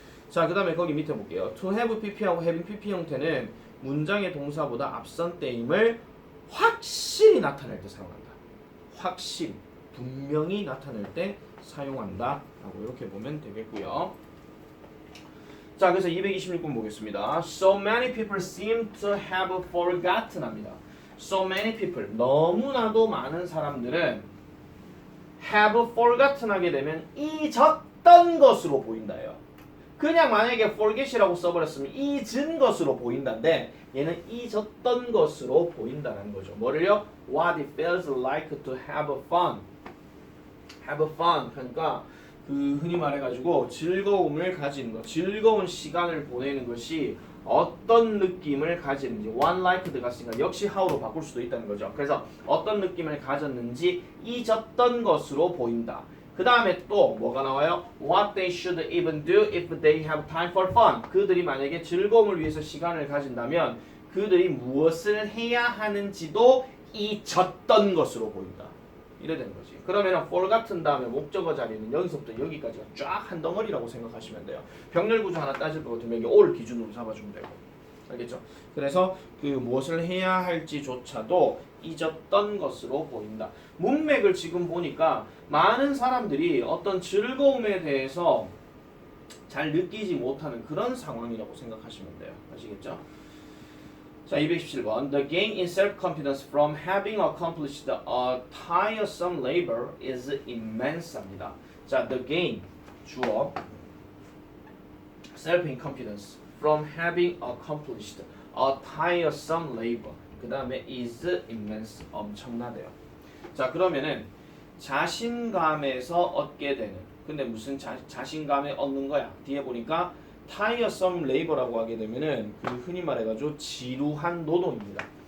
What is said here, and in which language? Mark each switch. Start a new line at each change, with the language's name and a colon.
Korean: 자, 그 다음에 거기 밑에 볼게요. to have pp하고 having pp 형태는 문장의 동사보다 앞선 때임을 확실히 나타낼 때 사용한다. 확실히. 분명히 나타낼 때 사용한다 라고 이렇게 보면 되겠고요. 자, 그래서 226번 보겠습니다.
English: So many people seem to have forgotten
Korean: 합니다.
English: So many people,
Korean: 너무나도 많은 사람들은 have forgotten 하게 되면 잊었던 것으로 보인다요. 그냥 만약에 forget이라고 써버렸으면 잊은 것으로 보인다인데 얘는 잊었던 것으로 보인다는 거죠. 뭐를요?
English: What it feels like to have fun. have fun.
Korean: 그러니까 그 흔히 말해가지고 즐거움을 가지는 것, 즐거운 시간을 보내는 것이 어떤 느낌을 가지는지 one like 같으니까 역시 how로 바꿀 수도 있다는 거죠. 그래서 어떤 느낌을 가졌는지 잊었던 것으로 보인다. 그 다음에 또 뭐가 나와요?
English: What they should even do if they have time for fun.
Korean: 그들이 만약에 즐거움을 위해서 시간을 가진다면 그들이 무엇을 해야 하는지도 잊었던 것으로 보인다. 이래 되는 거지. 그러면 forgotten 다음에 목적어 자리는 여기서부터 여기까지가 쫙 한 덩어리라고 생각하시면 돼요. 병렬 구조 하나 따질 것 같으면 이게 all 기준으로 잡아주면 되고. 알겠죠? 그래서 그 무엇을 해야 할지조차도 잊었던 것으로 보인다. 문맥을 지금 보니까 많은 사람들이 어떤 즐거움에 대해서 잘 느끼지 못하는 그런 상황이라고 생각하시면 돼요. 아시겠죠? 자, 217번.
English: The gain in self-confidence from having accomplished a tiresome labor is immense
Korean: 합니다.
English: 자, the gain,
Korean: 주어,
English: self-confidence from having accomplished a tiresome labor.
Korean: 그 다음에
English: is immense,
Korean: 엄청나대요. 자, 그러면은 자신감에서 얻게 되는, 근데 무슨 자신감에 얻는 거야? 뒤에 보니까
English: tiresome labor
Korean: 라고 하게 되면은 그 흔히 말해가지고 지루한 노동입니다.